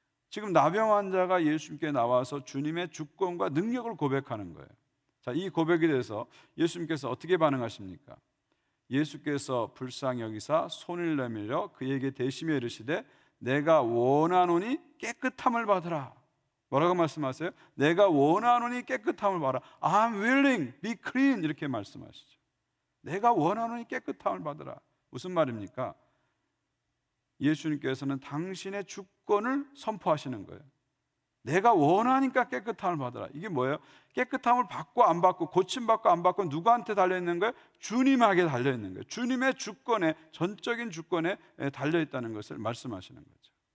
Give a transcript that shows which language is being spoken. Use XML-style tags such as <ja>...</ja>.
<ko>지금 나병 환자가 예수님께 나와서 주님의 주권과 능력을 고백하는 거예요. 자, 이 고백에 대해서 예수님께서 어떻게 반응하십니까? 예수께서 불쌍히 여기사 손을 내밀어 그에게 대시며 이르시되 내가 원하노니 깨끗함을 받으라. 뭐라고 말씀하세요? 내가 원하노니 깨끗함을 받아라.</ko> <en>I'm willing, be clean</en> <ko>이렇게 말씀하시죠. 내가 원하노니 깨끗함을 받으라. 무슨 말입니까? 예수님께서는 당신의 주권을 선포하시는 거예요. 내가 원하니까 깨끗함을 받으라. 이게 뭐예요? 깨끗함을 받고 안 받고, 고침받고 안 받고 누구한테 달려있는 거예요? 주님에게 달려있는 거예요. 주님의 주권에, 전적인 주권에 달려있다는 것을 말씀하시는 거죠.</ko>